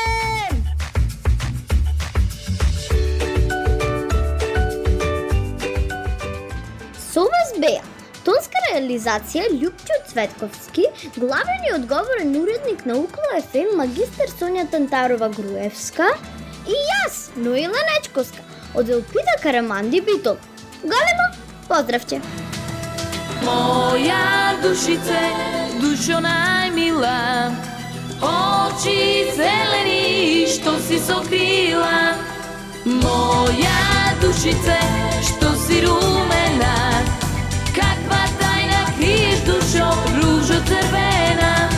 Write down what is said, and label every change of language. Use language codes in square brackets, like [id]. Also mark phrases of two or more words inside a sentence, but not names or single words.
[mk] Со вас беа тонска реализација Љупчо Цветковски, главен и одговорен уредник на Укло ФМ магистар Сонја Тантарова Груевска и јас, Ноила Нечковска, од Елпида Караманди Битол. Големо поздравче! [sr] Moja dušice, dušo najmila, oči zeleni što si sokrila. Moja dušice, što si rumena, kakva tajna kriješ dušo, ružo crvena.